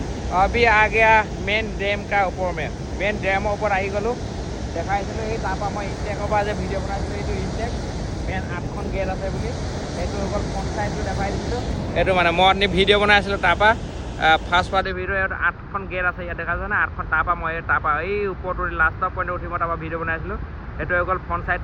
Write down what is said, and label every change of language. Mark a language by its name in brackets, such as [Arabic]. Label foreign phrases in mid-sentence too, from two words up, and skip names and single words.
[Hindi] अभी आ गया मेन डैम का ऊपर में [Assamese] मेन डैমৰ ওপৰত আহি গ'লোঁ দেখাইছিলোঁ এই তাৰপৰা মই ইনটেকৰ পৰা যে ভিডিঅ' বনাইছিলোঁ এইটো [English] intake main [Assamese] 8খন গেট আছে বুলি এইটো হৈ গ'ল [English] front sideটো [Assamese] দেখাই দিছিলোঁ এইটো মানে মই অথনি ভিডিঅ' বনাই আছিলোঁ তাৰপৰা [English] first party [Assamese] ভিডিঅ' ইয়াত 8খন গেট আছে ইয়াত দেখা যায় না 8খন তাৰপৰা মই তাৰপৰা এই ওপৰটো [English] lastৰ pointত [Assamese] উঠি মই তাৰপৰা ভিডিঅ' বনাইছিলোঁ এইটো হৈ গ'ল [English] front sideটো